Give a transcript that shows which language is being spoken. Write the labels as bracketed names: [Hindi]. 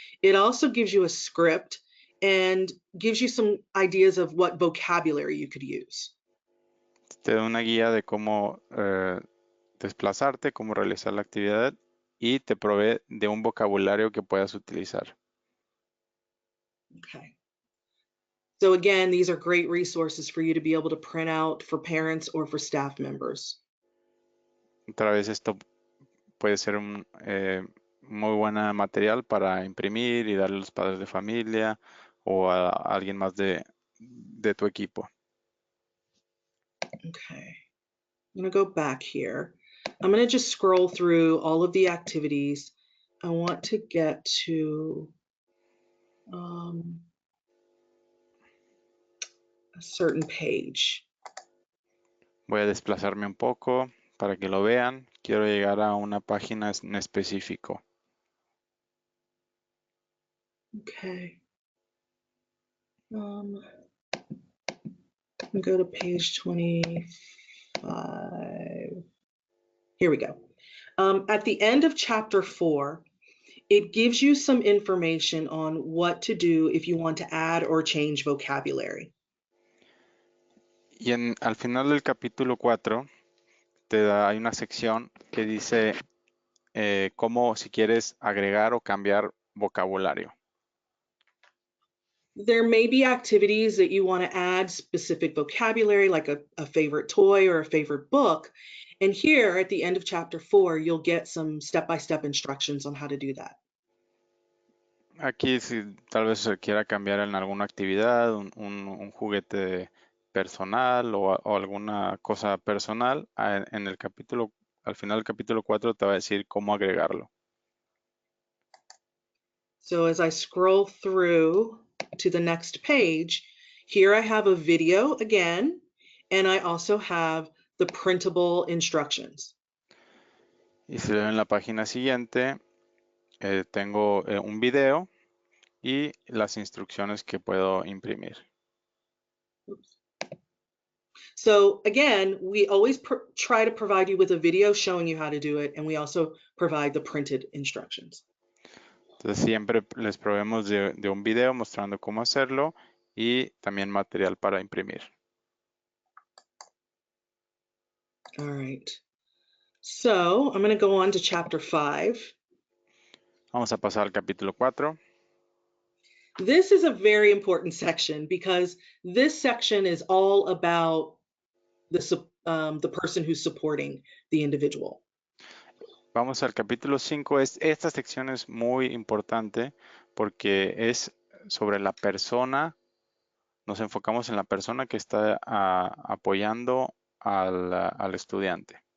[English] It also gives you a script and gives you some ideas of what vocabulary you could use. [Spanish] Te da una guía de cómo desplazarte, cómo realizar la actividad y te provee de un vocabulario que puedas utilizar. [English] Okay. So again, these are great resources for you to be able to print out for parents or for staff members. [Spanish] Otra vez esto puede ser un muy buena material para imprimir y darle a los padres de familia o a alguien más de tu equipo. [English] Okay. I'm going to go back here. I'm going to just scroll through all of the activities. I want to get to a certain page. [Spanish] Voy a desplazarme un poco para que lo vean. Quiero llegar a una página en específico. [English] Okay. Go to page 25. Here we go. At the end of chapter 4, it gives you some information on what to do if you want to add or change vocabulary. [Spanish] Y al final del capítulo 4 hay una sección que dice cómo si quieres agregar o cambiar vocabulario. [English] There may be activities that you want to add specific vocabulary, like a favorite toy or a favorite book. And here at the end of chapter 4, you'll get some step-by-step instructions on how to do that. [Spanish] Aquí si tal vez se quiera cambiar en alguna actividad, un juguete personal o alguna cosa personal, en el capítulo, al final del capítulo 4 te va a decir cómo agregarlo. [English] So as I scroll through to the next page, here I have a video again, and I also have the printable instructions. [Spanish] Y si veo en la página siguiente, tengo un video y las instrucciones que puedo imprimir. [English] So again, we always try to provide you with a video showing you how to do it, and we also provide the printed instructions. [Spanish] Entonces siempre les proveemos de un video mostrando cómo hacerlo y también material para imprimir. [English] All right. So I'm going to go on to chapter 5. [Spanish] Vamos a pasar al capítulo 4. [English] This is a very important section because this section is all about the person who's supporting the individual. [Spanish] Vamos al capítulo 5. Esta sección es muy importante porque es sobre la persona. Nos enfocamos en la persona que está apoyando al estudiante.